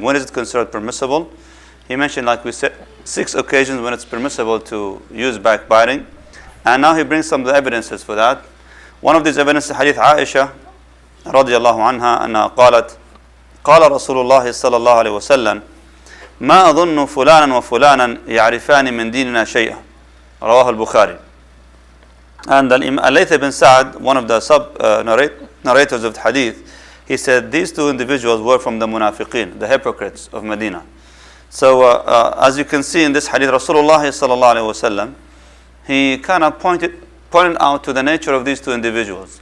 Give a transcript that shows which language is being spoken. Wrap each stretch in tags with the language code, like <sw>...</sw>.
<en>When is it considered permissible? He mentioned, like we said, 6 occasions when it's permissible to use backbiting. And now he brings some of the evidences for that. One of these evidences, hadith Aisha radiyallahu anha,</en> <ar>أنها قالت قال رسول الله صلى الله عليه وسلم ما أظن فلانا وفلانا يعرفان من ديننا شيئا رواه البخاري.</ar> <en>And Al-Layth ibn Sa'd, one of the narrators of the hadith, he said these 2 individuals were from the munafiqeen, the hypocrites of Medina. So as you can see in this hadith, Rasulullah sallallahu alaihi wasallam, he kind of pointed out to the nature of these 2 individuals.</en>